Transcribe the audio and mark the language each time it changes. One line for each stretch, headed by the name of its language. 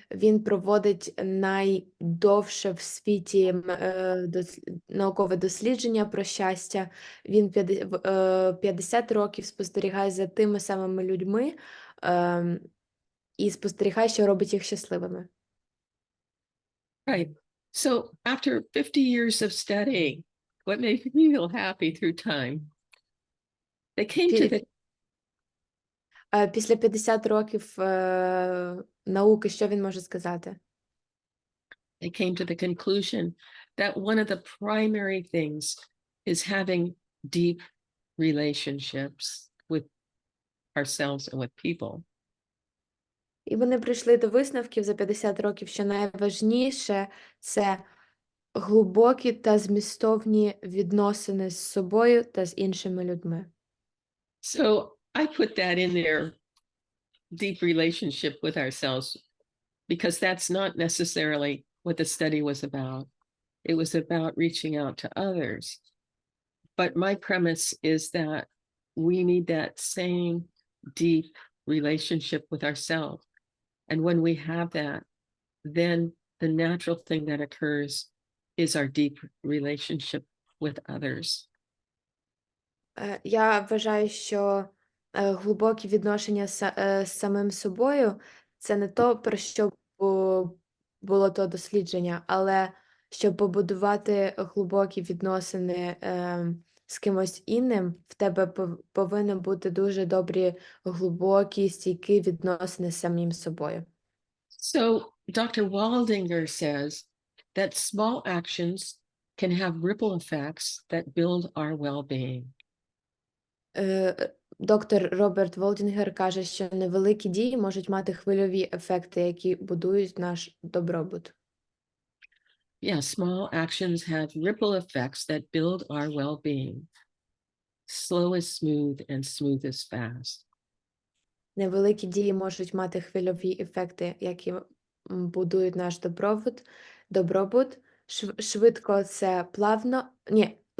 Ukrainian: Він проводить найдовше в світі наукове дослідження про щастя. Він 50 років спостерігає за тими самими людьми і спостерігає, що робить їх щасливими.
English: Right. So after 50 years of studying, what made me feel happy through time? They came to the
Ukrainian: Після 50 років науки, що він може сказати?
English: They came to the conclusion that one of the primary things is having deep relationships with ourselves and with people.
Ukrainian: І вони прийшли до висновків за 50 років, що найважніше – це глибокі та змістовні відносини з собою та з іншими людьми.
English: So I put that in there, deep relationship with ourselves, because that's not necessarily what the study was about. It was about reaching out to others. But my premise is that we need that same deep relationship with ourselves. And when we have that, then the natural thing that occurs is our deep relationship with others.
Ukrainian: Я вважаю, що глибокі відношення з самим собою – це не то, про що було то дослідження, але щоб побудувати глибокі відносини з кимось іншим, в тебе повинні бути дуже добрі, глибокі, стійкі відносини з самим собою.
English: So Dr. Waldinger says that small actions can have ripple effects that build our well-being.
Ukrainian: Доктор Роберт Волдінгер каже, що невеликі дії можуть мати хвильові ефекти, які будують наш добробут.
English: Yeah, small actions have ripple effects that build our well-being. Slow is smooth and smooth is fast.
Ukrainian: Невеликі дії можуть мати хвильові ефекти, які будують наш добробут. Швидко це плавно. Ні,